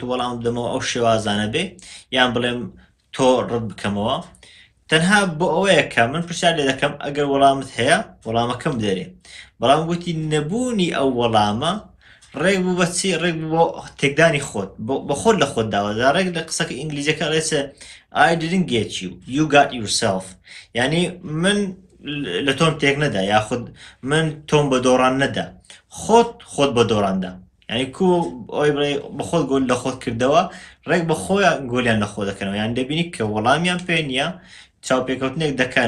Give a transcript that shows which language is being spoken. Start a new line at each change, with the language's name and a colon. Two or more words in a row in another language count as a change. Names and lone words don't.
Central Kurdish: وەڵام بدەمەوە ئەو شێوازانە بێ یان بڵێم تۆ ڕەت بکەمەوە تەنها بۆ ئەوەیە کە من پرسیار لێ دەکەم ئەگەر وەڵامت هەیە وەڵامەکەم بدەرێ بەڵام گوتی نەبوونی ئەو وەڵامە ڕێک بوو بەچی ڕێک بۆ تێکدانی خۆت بە خۆت لە خۆت داوەدا ڕێک لە قسەکە ئینگلیزیەکە ڕێسە
English: I didn't get you got yourself
Central Kurdish: یعنی من لە تۆم تێک نەدا یاخود من تۆم بە دۆڕان نەدا خۆت بە دۆڕاندا یعنی کو ئەوی بڵێ بە خۆت گۆل لە خۆت کردەوە ڕێک بە خۆیان گۆلیان لە خۆ دەکەنەوە یان دەبینی کە وەڵامیان پێ نییە چاوپێکەوتنێک دەکەن